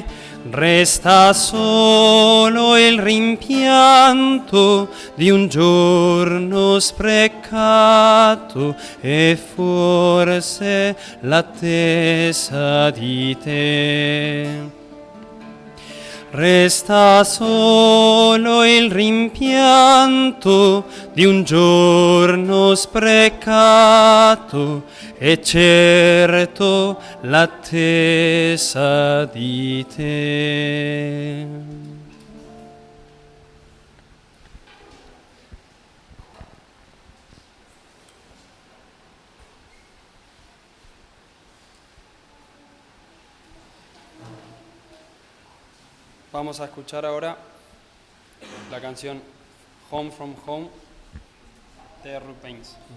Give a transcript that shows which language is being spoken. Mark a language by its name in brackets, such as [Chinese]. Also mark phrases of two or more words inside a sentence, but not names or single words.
[Italian] Resta solo il rimpianto di un giorno sprecato e forse l'attesa di te. Resta solo il rimpianto di un giorno sprecato e certo l'attesa di te. [Spanish] Vamos a escuchar ahora la canción Home from Home de Rupains.